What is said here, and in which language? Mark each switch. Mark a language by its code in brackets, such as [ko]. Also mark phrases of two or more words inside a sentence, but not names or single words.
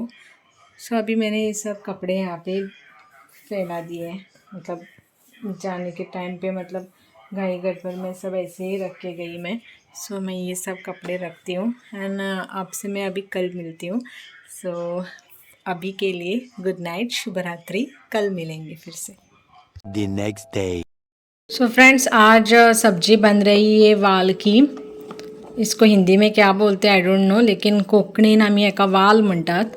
[hi] सो अभी मैंने ये सब कपड़े यहाँ पे फैला दिए हैं, मतलब जाने के टाइम पे, मतलब घाई गड़बड़ में सब ऐसे ही रख के गई मैं। सो मैं ये सब कपड़े रखती हूँ, एंड आपसे मैं अभी कल मिलती हूँ। सो अभी के लिए [en] good night, [hi] शुभ रात्रि, कल मिलेंगे फिर से। [en] The next day. so friends [hi] आज सब्जी बन रही है वाल की, इसको हिंदी में क्या बोलते हैं [en] I don't know, [hi] लेकिन [kok] कोंकणीन आमी एका वाल म्हणटात।